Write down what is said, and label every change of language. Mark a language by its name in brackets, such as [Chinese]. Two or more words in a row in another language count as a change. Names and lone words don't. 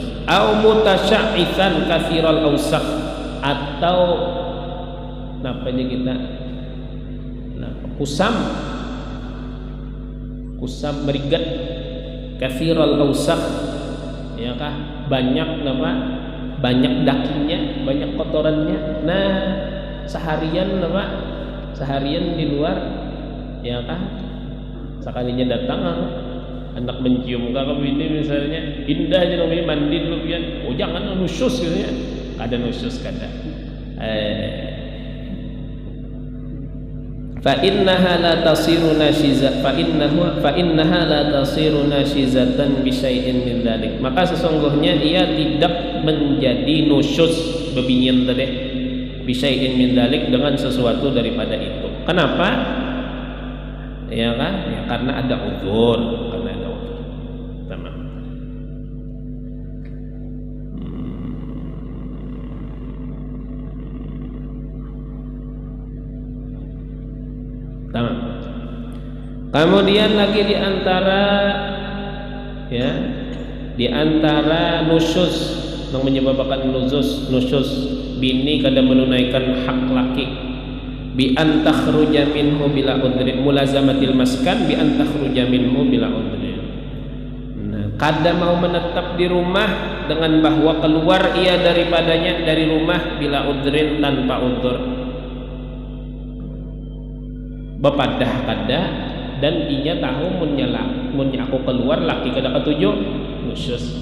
[Arabic] أو متشعثا كثير الأوساخ, [Banjar] atau napanya kita kusam merigat, [Arabic] كثير الأوساخ, [Banjar] ya kah, banyak banyak dagingnya, banyak kotorannya. Nah seharian di luar, ya kah, sekalinya datang anak mencium kakak bini misalnya, indah aja namanya, mandi dulu pian, oh jangan nusyuz gitu ya, kada nusyuz kada. [Arabic] فإنها لا تصير ناشزة بشيء من ذلك, [Banjar] maka sesungguhnya ia tidak menjadi nusyuz bebinyin tadi [Arabic] بشيء من ذلك, [Banjar] dengan sesuatu daripada itu. Kenapa? Ya kan? Ya, karena ada uzur, Tamam. Tamam. Kemudian lagi di antara nusyuz yang menyebabkan nusyuz bini kada menunaikan hak laki, [Arabic] بأن تخرج منه بلا عذر ملازمة المسكن بأن تخرج منه بلا عذر. [Banjar] Nah, kada mau menetap di rumah dengan bahwa keluar ia daripadanya dari rumah [Arabic] بلا عذر [Banjar] tanpa udzur bepadah kada dan inya tahu mun aku keluar laki kada ketujuh nusyus.